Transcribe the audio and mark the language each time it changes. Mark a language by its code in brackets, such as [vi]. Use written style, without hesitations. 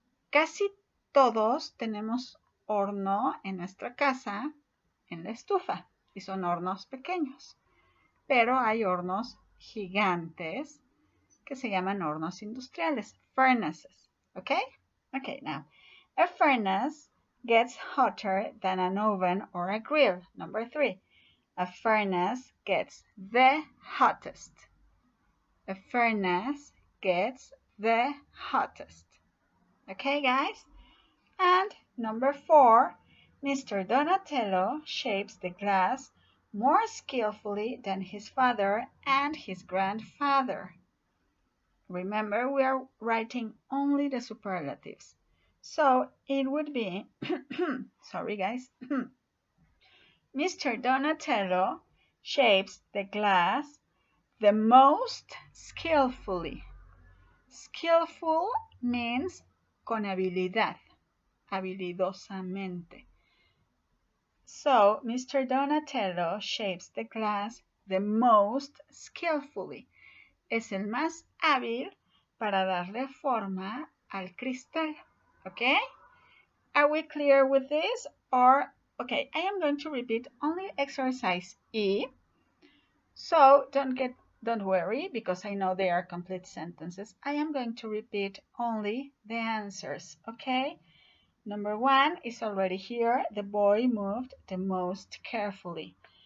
[es] Casi todos tenemos horno en nuestra casa, en la estufa, y son hornos pequeños, pero hay hornos gigantes que se llaman hornos industriales, furnaces, ¿ok? [en] Okay, now, a furnace gets hotter than an oven or a grill. Number 3, a furnace gets the hottest. A furnace gets the hottest. Okay, guys? And number 4, Mr. Donatello shapes the glass more skillfully than his father and his grandfather. Remember, we are writing only the superlatives. So it would be, sorry guys, Mr. Donatello shapes the glass the most skillfully. Skillful means [es] con habilidad, habilidosamente. [en] So, Mr. Donatello shapes the glass the most skillfully. [es] Es el más hábil para darle forma al cristal. [en] Okay? Are we clear with this? Or, okay, I am going to repeat only exercise E. So don't worry, because I know they are complete sentences. I am going to repeat only the answers, okay? Number 1 is already here. The boy moved the most carefully.